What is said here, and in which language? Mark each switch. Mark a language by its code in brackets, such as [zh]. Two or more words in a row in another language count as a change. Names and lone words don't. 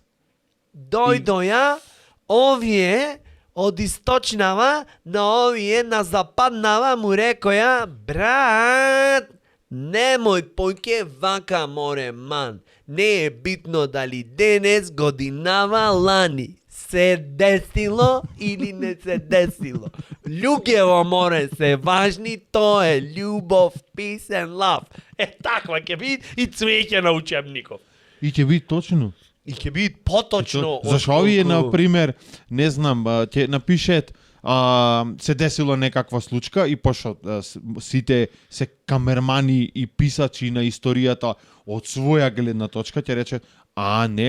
[mk] Дојдо ја, овие од источнава на овие на западнава му рекоја, брат, немој поќе вака, море, ман. Не е битно дали денес, годинава, лани. Се десило или не се десило. Луѓево, море, се важни, тоа е љубов, [en] peace and love. [mk] Таква ќе биде и цвеќе на учебников. И ќе биде точно. И ќе биде поточно. Зашо овие, например, не знам, ќе напишет се десило некаква случка и пошто сите се камермани и писачи на историјата од своја гледна точка ќе рече, А, не.